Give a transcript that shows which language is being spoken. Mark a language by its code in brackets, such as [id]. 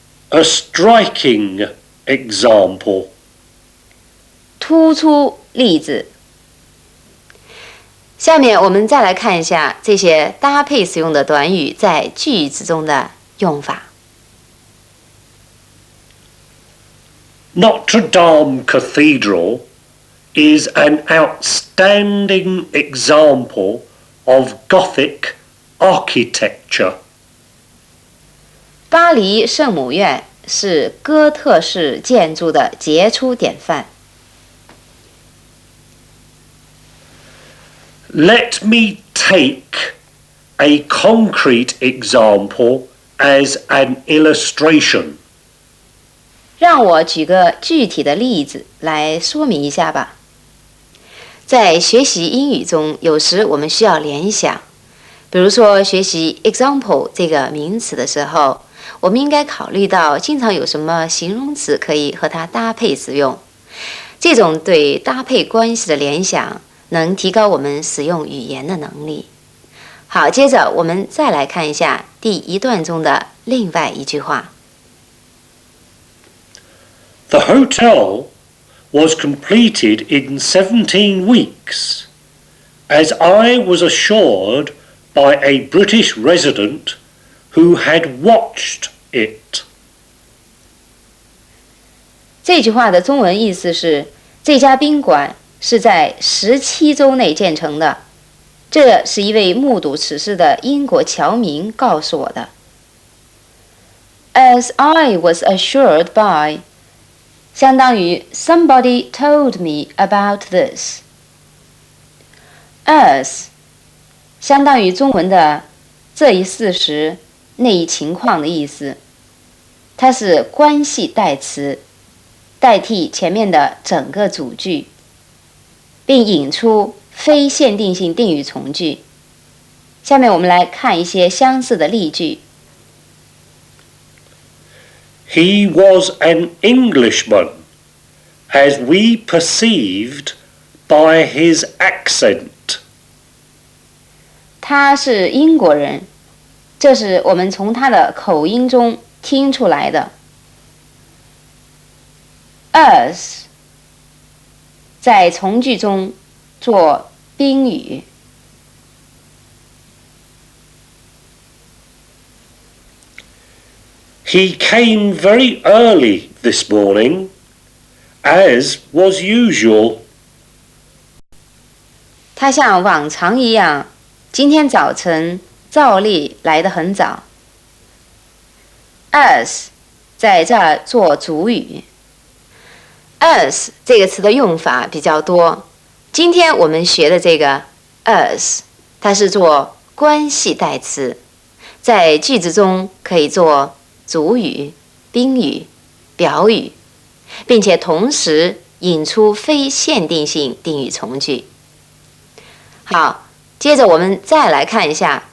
[en] A striking example. [zh] 突出例子。下面我们再来看一下这些搭配使用的短语在句子中的用法。 [en] Notre Dame Cathedral is an outstanding example of Gothic architecture. [zh] 巴黎圣母院是哥特式建筑的杰出典范。 [en] Let me take a concrete example as an illustration. [zh] 让我举个具体的例子来说明一下吧。在学习英语中，有时我们需要联想，比如说学习 example 这个名词的时候，我们应该考虑到经常有什么形容词可以和它搭配使用。这种对搭配关系的联想，能提高我们使用语言的能力。好，接着我们再来看一下第一段中的另外一句话。 [en] The hotel was completed in 17 weeks, as I was assured by a British resident who had watched it. [zh] 这句话的中文意思是：这家宾馆是在17周内建成的，这是一位目睹此事的英国侨民告诉我的。 [en] As I was assured by [zh] 相当于 [en] somebody told me about this. [zh] As 相当于中文的这一事实、那一情况的意思，它是关系代词，代替前面的整个主句，并引出非限定性定语从句。下面我们来看一些相似的例句。 [en] He was an Englishman, as we perceived by his accent. [zh] 他是英国人，这是我们从他的口音中听出来的。 As 在从句中做宾语。 [en] He came very early this morning, as was usual. [zh] 他像往常一样，今天早晨照例来得很早。 As 在这儿做主语。As 这个词的用法比较多，今天我们学的这个 as， 它是做关系代词，在句子中可以做主语、宾语、表语，并且同时引出非限定性定语从句。好，接着我们再来看一下